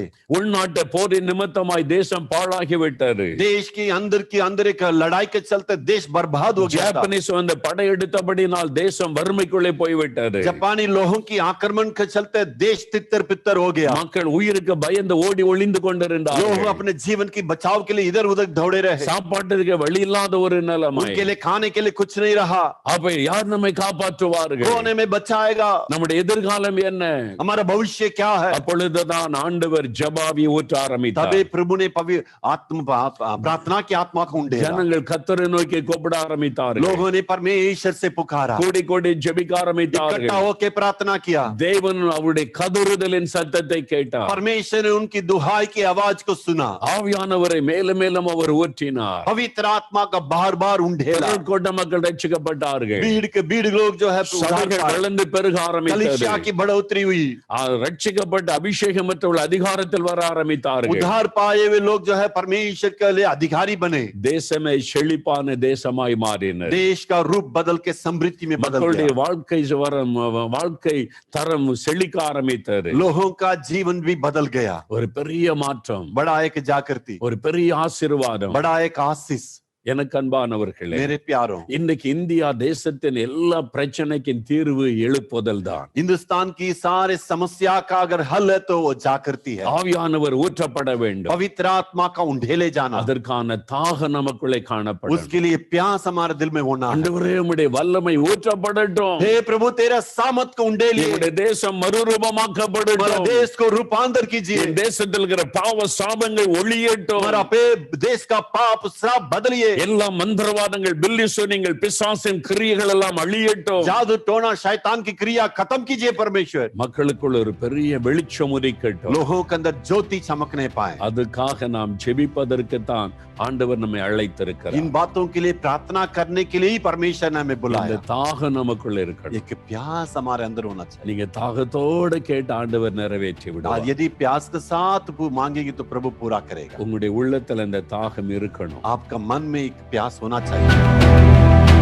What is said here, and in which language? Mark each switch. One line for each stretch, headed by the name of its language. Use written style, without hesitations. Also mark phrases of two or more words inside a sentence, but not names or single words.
Tamil: உள்நாட்டு போரின் நிமித்தமாய் தேசம் பாழாகிவிட்டது.
Hindi: देश की अंदर एक लड़ाई के चलते देश बर्बाद हो गया था।
Tamil: ஜப்பானீஸ் வந்து படையெடுத்தபடினால் தேசம் வறுமைக்குள்ளே போய்விட்டது.
Hindi: जापानी लोगों की आक्रमण के चलते देश तितर पितर हो गया।
Tamil: மக்கள் உயிருக்கு பயந்து ஓடி ஒளிந்து கொண்டிருந்தார்கள்.
Hindi: लोग अपने जीवन की बचाव के लिए इधर उधर दौड़े रहे।
Tamil: சாப்பாட்டுக்கு வழி இல்லாத ஒரு நிலைமை.
Hindi: उनके लिए खाने के लिए कुछ नहीं रहा।
Tamil: அப்ப யார் நம்மை காப்பாற்றுவார்கள்,
Hindi: कौन हमें बचाएगा,
Tamil: நம்முடைய எதிர்காலம் என்ன,
Hindi: हमारा भविष्य क्या है।
Tamil: அப்பொழுதுதான் ஆண்டவர் ஜெபாவி ஊற்ற ஆரம்பித்தார்.
Hindi: तभी प्रभु ने प्रार्थना की आत्मा को उंडेला।
Tamil: ஜனங்கள் கர்த்தரை நோக்கி கூப்பிட ஆரம்பித்தார்கள்.
Hindi: लोगों ने परमेश्वर से पुकारा,
Tamil: கூடி கூடி ஜெபிக்க
Hindi: इकट्ठा
Tamil: ஆரம்பித்தார்கள்.
Hindi: होकर प्रार्थना किया।
Tamil: தேவன் அவருடைய கதறுதலின் சத்தத்தை கேட்டார்.
Hindi: परमेश्वर ने उनकी दुहाई की आवाज को सुना।
Tamil: ஆவியானவரை மேலும் மேலும் அவர் ஊற்றினார்.
Hindi: पवित्र आत्मा का बार बार उंडेला।
Tamil: கூட்ட மக்கள் ரட்சிக்கப்பட்டார்கள்.
Hindi: भीड़ लोग जो है
Tamil: சபைகள் வளர்ந்து பெருக ஆரம்பித்தது.
Hindi: कलीसिया की बढ़ोतरी हुई।
Tamil: ரட்சிக்கப்பட்ட அபிஷேகம் பெற்றவர்கள் அதிகாரத்தில் வர ஆரம்பித்தார்கள்.
Hindi: उद्धार पाए हुए लोग जो है परमेश्वर के लिए अधिकारी बने।
Tamil: தேசமே செழிப்பான தேசமாய் மாறினர்.
Hindi: देश का रूप बदल के समृद्धि में बदल
Tamil: மக்களுடைய
Hindi: गया।
Tamil: வாழ்க்கை தரம் செழிக்க ஆரம்பித்தது.
Hindi: लोगों का जीवन भी बदल गया।
Tamil: ஒரு பெரிய மாற்றம்,
Hindi: बड़ा एक जागृति,
Tamil: ஒரு பெரிய ஆசீர்வாதம்.
Hindi: बड़ा एक आशीष।
Tamil: எனக்கு அன்பானவர்களே,
Hindi: मेरे प्यारों,
Tamil: இன்னைக்கு இந்தியா தேசத்தின் எல்லா பிரச்சனைக்கும் தீர்வு எழுப்புதல் தான்.
Hindi: हिंदुस्तान की सारे समस्या का अगर हल है तो वो जागृति है।
Tamil: ஆவியானவர் ஊற்றப்பட வேண்டும்.
Hindi: पवित्र आत्मा का उंडेले जाना,
Tamil: அதற்கான தாகம் நமக்குள்ளே காணப்படும்.
Hindi: उसके लिए प्यास हमारे दिल में होना है।
Tamil: ஆண்டவரே உம்முடைய வல்லமை ஊற்றப்படட்டும்.
Hindi: हे प्रभु तेरा सामर्थ को उंडेलिए।
Tamil: நம்முடைய தேசம்
Hindi: हमारा
Tamil: மறுரூபமாக்கப்படட்டும்.
Hindi: देश को रूपांतर कीजिए।
Tamil: தேசத்தில் இருக்கிற பாவ சாபங்கள் ஒளியட்டும்.
Hindi: हमारा देश का पाप श्राप बदलिए।
Tamil: எல்லா மந்திரவாதங்கள், பில்லி சூனியங்கள், பிசாசின் கிரியைகள் எல்லாம் அழியட்டும்.
Hindi: जादू टोना शैतान की क्रिया खत्म कीजिए परमेश्वर।
Tamil: மக்களுக்குள்ள ஒரு பெரிய வெளிச்சம் உதிக்கட்டும்.
Hindi: लोगों के अंदर ज्योति चमकने पाए।
Tamil: அதுக்காக நாம் ஜெபிப்பதற்கு தான் ஆண்டவர் நம்மை அழைத்திருக்கிறார்.
Hindi: इन बातों के लिए प्रार्थना करने के लिए ही परमेश्वर ने हमें बुलाया।
Tamil: இந்த தாகம் நமக்குள்ள இருக்கணும்.
Hindi: एक प्यास हमारे अंदर होना चाहिए।
Tamil: நீங்க தாகத்தோட கேட்டு ஆண்டவர் நிறைவேற்றி
Hindi: और
Tamil: விடுவார்.
Hindi: यदि प्यास के साथ मांगेगी तो प्रभु पूरा करेगा।
Tamil: உங்களுடைய உள்ளத்துல இந்த தாகம் இருக்கணும்.
Hindi: आपका मन में एक प्यास होना चाहिए।